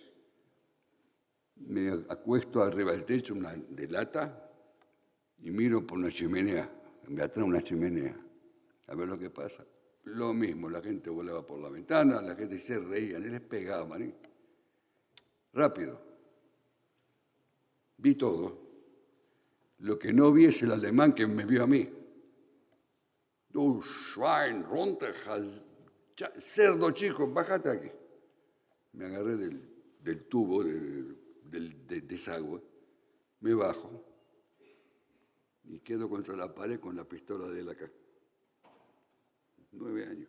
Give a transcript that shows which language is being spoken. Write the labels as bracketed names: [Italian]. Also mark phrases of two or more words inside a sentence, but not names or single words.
[Spanish] Me acuesto arriba del techo, una de lata, y miro por una chimenea, me atrae una chimenea, a ver lo que pasa. Lo mismo, la gente volaba por la ventana, la gente se reía, les pegaban. ¿Eh? Rápido. Vi todo. Lo que no vi es el alemán que me vio a mí. [German] Du Schwein, runter, [Spanish] cerdo chico, bájate aquí. Me agarré del tubo, del desagüe, me bajo y quedo contra la pared con la pistola de él acá. 9 años.